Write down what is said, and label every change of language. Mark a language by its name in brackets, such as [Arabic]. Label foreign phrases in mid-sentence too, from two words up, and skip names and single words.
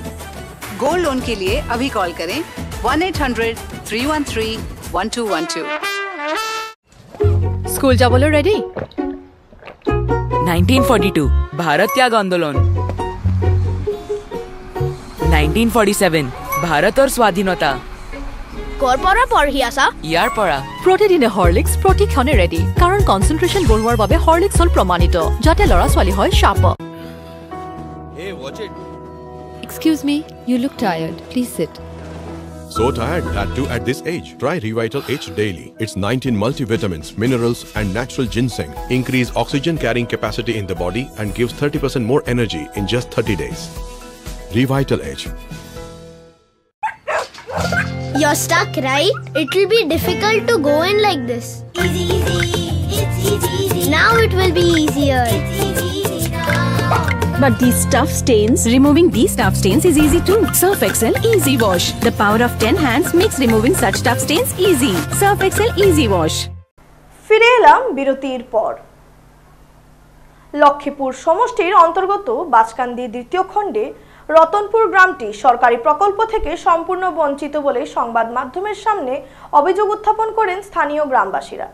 [Hindi] गोल्ड लोन के लिए अभी कॉल करें 1-800-313-1212। स्कूल जा बोलो रेडी। 1942 भारत त्याग आंदोलन, 1947 भारत और स्वाधीनता। [Assamese] কৰপৰা পঢ়ি আছা? ইয়াৰ পৰা প্ৰতিদিনে হৰলিক্স প্ৰতিক্ষণে ৰেডি, কাৰণ কনচেন্ট্ৰেচন বঢ়োৱাৰ বাবে হৰলিক্স হ'ল প্ৰমাণিত, যাতে ল'ৰা ছোৱালী হয় শাৰ্প। [English] Hey, watch it. Excuse me, you look tired. Please sit. So tired, that too at this age. Try Revital H daily. It's 19 multivitamins, minerals and natural ginseng. Increase oxygen carrying capacity in the body and gives 30% more energy in just 30 days. Revital H. You're stuck, right? It will be difficult to go in like this. Easy, easy. It's easy, easy. Now it will be easier. It's easy, easy now. But these tough stains, removing these tough stains is easy too. Surf Excel Easy Wash. The power of 10 hands makes removing such tough stains easy. Surf Excel Easy Wash. [Bangla] ফিরে এলাম বিরতির পর। লক্ষ্মীপুর সমষ্টির অন্তর্গত বাজকান্দি দ্বিতীয় খণ্ডে রতনপুর গ্রামটি সরকারি প্রকল্প থেকে সম্পূর্ণ বঞ্চিত বলে সংবাদ মাধ্যমের সামনে অভিযোগ উত্থাপন করেন স্থানীয় গ্রামবাসীরা।